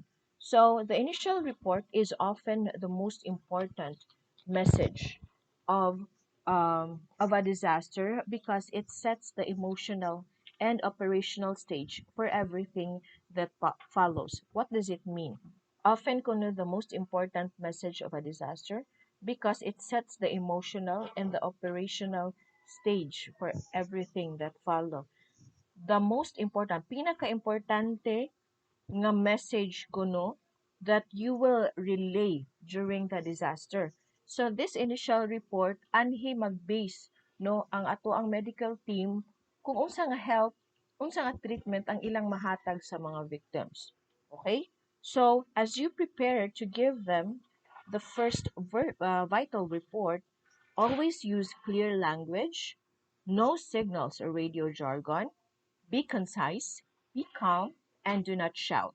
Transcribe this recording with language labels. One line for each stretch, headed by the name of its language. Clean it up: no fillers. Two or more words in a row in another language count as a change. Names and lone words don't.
English: So the initial report is often the most important message of of a disaster because it sets the emotional and operational stage for everything that follows. What does it mean? Often kuno the most important message of a disaster because it sets the emotional and the operational stage for everything that follow. The most important,
Cebuano: pinaka-importante nga message kuno
English: that you will relay during the disaster.
Cebuano: So
English: this initial report
Cebuano: anhi mag-base no ang ato ang
English: medical team
Cebuano: kung unsa nga help, unsa nga treatment ang ilang mahatag sa mga victims.
English: Okay? So as you prepare to give them the first vital report, always use clear language, no signals or radio jargon, be concise, be calm, and do not shout.